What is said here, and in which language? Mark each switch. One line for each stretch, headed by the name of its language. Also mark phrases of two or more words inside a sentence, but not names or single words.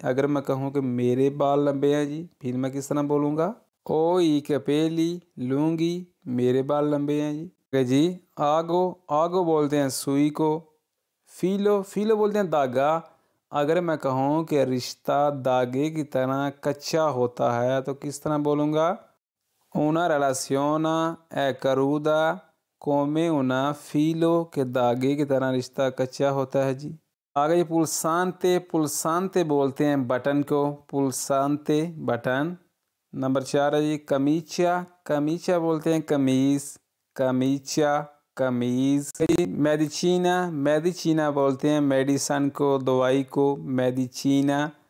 Hindi: अगर मैं कहूँ कि मेरे बाल लंबे हैं जी, फिर मैं किस तरह बोलूँगा,
Italian: ho i capelli lunghi
Hindi: मेरे बाल लंबे हैं जी। अगर जी आगो, आगो बोलते हैं सुई को। फीलो, फीलो बोलते हैं धागा। अगर मैं कहूँ कि रिश्ता धागे की तरह कच्चा होता है तो किस तरह बोलूँगा,
Italian: una relazione è cruda come una filo
Hindi: के धागे की तरह रिश्ता कच्चा होता है जी। आगे पुलसांते, पुलसांते बोलते हैं बटन को, पुलसांते बटन। नंबर 4 है जी कमीचा, कमीचा बोलते हैं कमीज़, कमीचा कमीज़। मेडिसिना, मेडिसिना बोलते हैं मेडिसन को, दवाई को, मेडिसिना।